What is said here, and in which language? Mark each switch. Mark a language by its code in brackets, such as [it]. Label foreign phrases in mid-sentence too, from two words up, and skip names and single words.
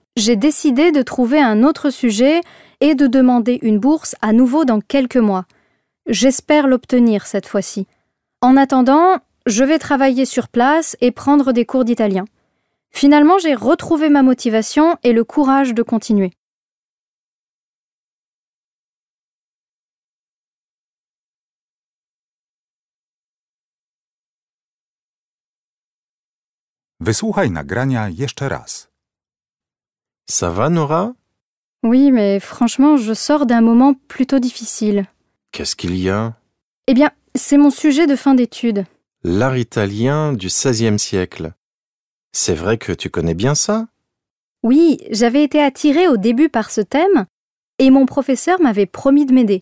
[fr] J'ai décidé de trouver un autre sujet et de demander une bourse à nouveau dans quelques mois. J'espère l'obtenir cette fois-ci. En attendant, je vais travailler sur place et prendre des cours d'italien. Finalement, j'ai retrouvé ma motivation et le courage de continuer. [pl] Wysłuchaj nagrania jeszcze raz. [fr] Ça va, Nora? Oui, mais franchement, je sors d'un moment plutôt difficile. Qu'est-ce qu'il y a? Eh bien, c'est mon sujet de fin d'études. L'art italien du XVIe siècle. C'est vrai que tu connais bien ça? Oui, j'avais été attirée au début par ce thème et mon professeur m'avait promis de m'aider.